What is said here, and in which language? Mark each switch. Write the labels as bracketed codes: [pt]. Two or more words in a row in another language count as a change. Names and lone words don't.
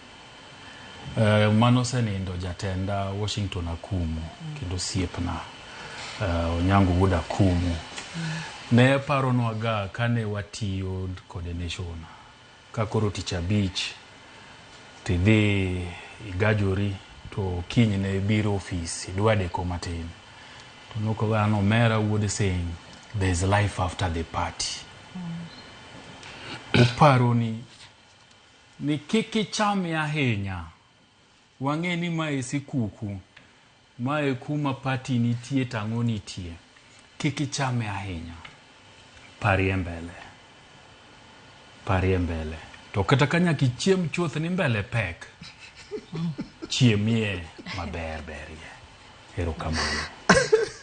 [luo] Mano senindo jatenda Washington Akumu kendo siepna Onyango Wuod Akumu. Ne paro nwaga kane watiyo coordination ka koro tich abich tidhi igajori to kiny ne biro office idwade komatin. To noko gano mera [en] would saying there's life after the party. [luo] Uparo ni kiki chame ahinya wang'e ni mae sikuku mae kuma party nitie tang'o nitie kiki chame ahinya parie mbele to kata kanya kichiem chuoth ni mbele pek chiemie maber berie erokamano.